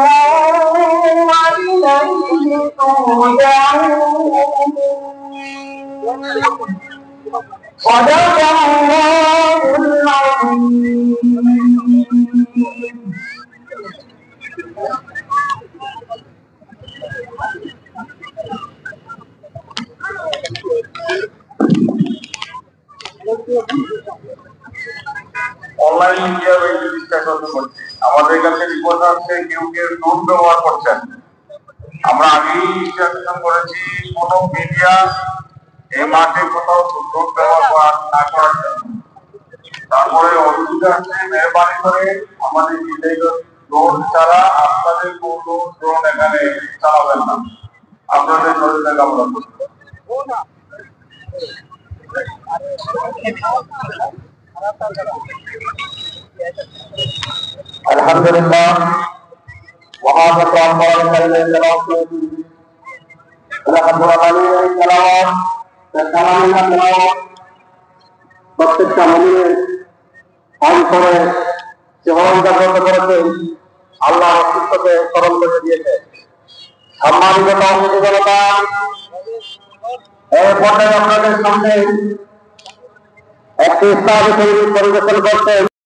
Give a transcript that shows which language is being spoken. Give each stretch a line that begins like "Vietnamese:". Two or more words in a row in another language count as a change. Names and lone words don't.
Arabic: وإليه ترجعون صدق الله العظيم
English: online media
Bangla: এই জিনিসটা করতে হচ্ছে আমাদের কাছে রিপোর্ট আসছে কেউ কেউ ড্রোন ব্যবহার করছেন আমরা আগেই ইনস্ট্রাকশন করেছি কোনো মিডিয়া এই মাঠে কোথাও ড্রোন ব্যবহার না করার জন্য তারপরে অসুবিধা আছে মেহরবানি করে আমাদের বিদেশি ড্রোন ছাড়া আপনাদের কোনো ড্রোন এখানে চালাবেন না আপনাদের শরীরে কামনা করছি
Malay: Alhamdulillah, wahai kaum muslimin dan muslimat, alhamdulillah, dan alhamdulillah,
Bangla: প্রত্যেকটা মুমিনের অন্তরে জীবন জাগ্রত করেছেন, আল্লাহ অস্তিত্বকে স্মরণ করে দিয়েছে। সম্মানিত মুসলিম জনতা, এই পর্যায়ে আপনাদের সামনে একটি ইসলামী সঙ্গীত পরিবেশন করছেন।